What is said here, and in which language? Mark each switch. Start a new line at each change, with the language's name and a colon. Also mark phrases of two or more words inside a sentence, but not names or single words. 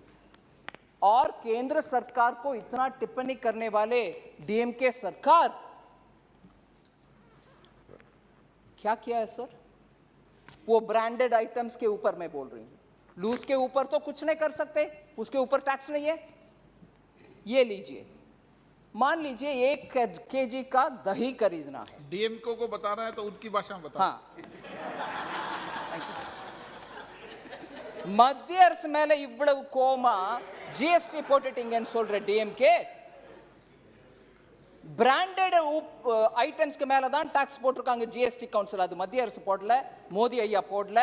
Hindi: और केंद्र सरकार को इतना टिप्पणी करने वाले डीएमके सरकार क्या किया है सर? वो
English: branded items
Hindi: के ऊपर मैं बोल रही हूं, लूज के ऊपर तो कुछ नहीं कर सकते, उसके ऊपर टैक्स नहीं है. ये लीजिए, मान लीजिए 1 केजी का दही खरीदना है. डीएमके को बताना है तो उनकी भाषा में बता. हाँ,
Tamil: மத்திய அரசு மேல இவ்வளவு கோமா ஜிஎஸ்டி போட்டுட்டீங்கன்னு சொல்ற டிஎம்கே,
English: branded items
Tamil: மேல தான் டாக்ஸ் போட்டிருக்காங்க ஜிஎஸ்டி கவுன்சில். அது மத்திய அரசு போடல, மோடி ஐயா போடல.